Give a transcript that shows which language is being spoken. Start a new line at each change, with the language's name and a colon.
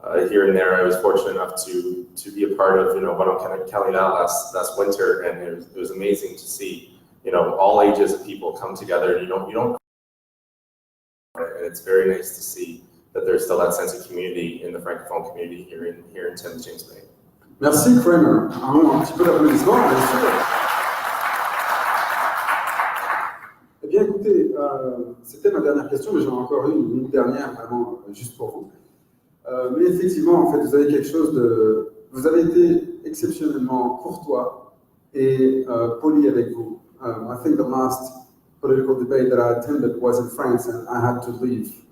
English: here and there. I was fortunate enough to be a part of, you know, Canada last winter, and it was amazing to see, you know, all ages of people come together, and you don't, and it's very nice to see that there's still that sense of community in the Francophone community here in Timmins-Baie.
French: Merci Kramer. Un petit peu d'applaudissements, bien sûr. Eh bien écoutez, c'était ma dernière question, mais j'en ai encore une dernière vraiment juste pour vous. Mais effectivement, en fait, vous avez quelque chose de... Vous avez été exceptionnellement courtois et poli avec vous.
English: I think the last political debate that I attended was in France, and I had to leave.